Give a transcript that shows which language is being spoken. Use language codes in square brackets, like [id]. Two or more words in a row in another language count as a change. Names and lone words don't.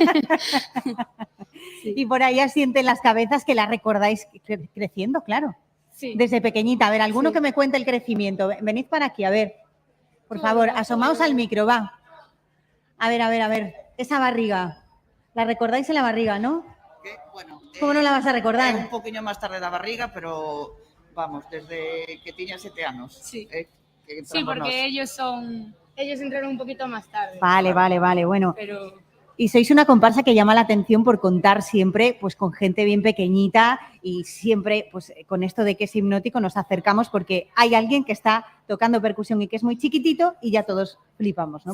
[es] Y por ahí asienten las cabezas que la recordáis creciendo, claro. Sí. Desde pequeñita. A ver, alguno que me cuente el crecimiento. Venid para aquí, a ver. Por favor, asomaos al micro, va. A ver. Esa barriga. ¿La recordáis en la barriga, no? ¿Cómo no la vas a recordar? [gl] Un poquinho máis tarde da barriga, pero vamos, desde que tiña 7 anos. [es] Sí. Que Sí, porque ellos entraron un poquito más tarde. Vale, bueno. Pero Y sois una comparsa que llama la atención por contar siempre pues con gente bien pequeñita y siempre pues con esto de que es hipnótico nos acercamos porque hay alguien que está tocando percusión y que es muy chiquitito y ya todos flipamos, ¿no?